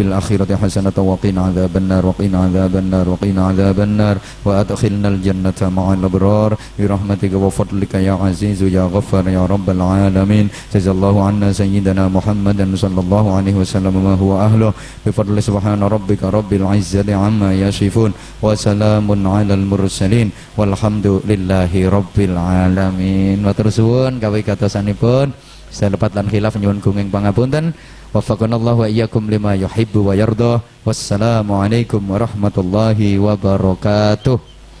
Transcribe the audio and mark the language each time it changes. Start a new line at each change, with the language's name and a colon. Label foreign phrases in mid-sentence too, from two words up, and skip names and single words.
Arabic: الآخرة حسنة وقنا عذاب النار وقنا عذاب النار وقنا عذاب النار وأدخلنا الجنة مع الأبرار برحمتك وفضلك يا عزيز يا غفار يا رب العالمين جزا الله عنا سيدنا محمد صلى الله عليه وسلم ما هو أهله بفضل سبحان ربك رب العزة عما يصفون وسلام على المرسلين والحمد لله رب العالمين.
Javanese: Matur suwun kawit katosanipun salepat lan khilaf nyuwun gunging pangapunten.
Arabic: وفقنا الله وإياكم لما يحب ويرضى. والسلام عليكم ورحمة الله وبركاته.